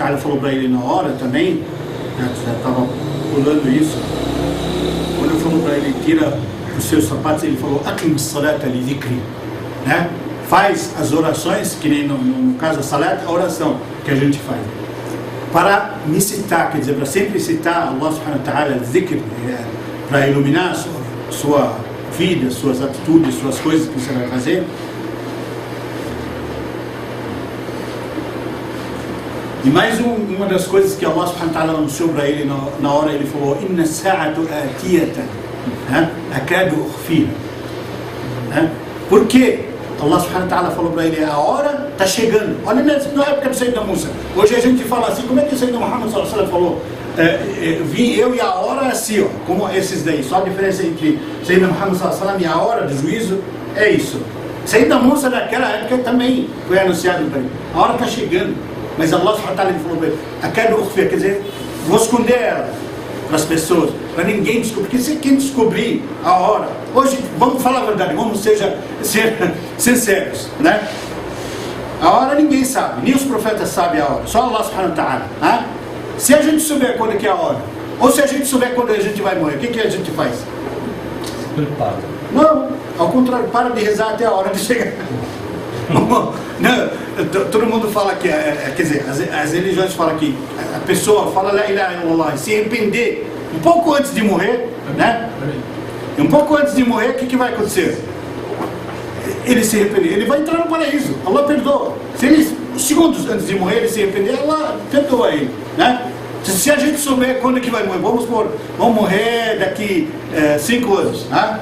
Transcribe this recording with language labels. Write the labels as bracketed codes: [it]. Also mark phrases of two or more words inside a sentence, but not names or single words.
[pt] ta'ala falou para ele na hora também, já estava pulando isso, quando ele falou para ele, tira os seus sapatos, ele falou, [ar] أقم الصلاة لذكري, [pt] né? Faz as orações, que nem no caso a salat, a oração que a gente faz, para me citar, quer dizer, para sempre citar [ar] الله سبحانه وتعالى, [pt] dhikr, para iluminar a sua vida, suas atitudes, suas coisas que você vai fazer. E mais uma das coisas que [ar] الله سبحانه وتعالى [pt] anunciou para ele na hora, ele falou, [ar] إن الساعة آتية أكاد أخفيها. [pt] Por quê? [ar] الله سبحانه وتعالى [pt] falou para ele, a hora está chegando. Olha na época do Sayyidina Musa. Hoje a gente fala assim, como é que o Sayyidina Muhammad [ar] صلى الله عليه وسلم [pt] falou? Vim eu e a hora é assim, ó, como esses daí. Só a diferença entre Sayyidina Muhammad [ar] صلى الله عليه وسلم [pt] e a hora do juízo é isso. Sayyidina Musa naquela época também foi anunciado para ele. A hora está chegando. Mas [ar] الله سبحانه وتعالى [pt] falou para ele, quer dizer, vou esconder ela para as pessoas, para ninguém descobrir, porque se quem descobrir a hora, hoje, vamos falar a verdade, vamos ser sinceros, né? A hora ninguém sabe, nem os profetas sabem a hora, só [ar] الله سبحانه وتعالى, [pt] né? Se a gente souber quando é que é a hora, ou se a gente souber quando a gente vai morrer, o que a gente faz? Prepara. Não, ao contrário, para de rezar até a hora de chegar. Não, todo mundo fala que, quer dizer, as religiões falam que a pessoa fala [ar] لا إله إلا الله, [pt] se arrepender um pouco antes de morrer, né? Um pouco antes de morrer, o que vai acontecer? Ele se arrepender, ele vai entrar no paraíso, Allah perdoa. Se ele, segundos antes de morrer, ele se arrepender, Allah perdoa ele, né? Se a gente souber quando é que vai morrer, vamos morrer daqui 5 anos, né?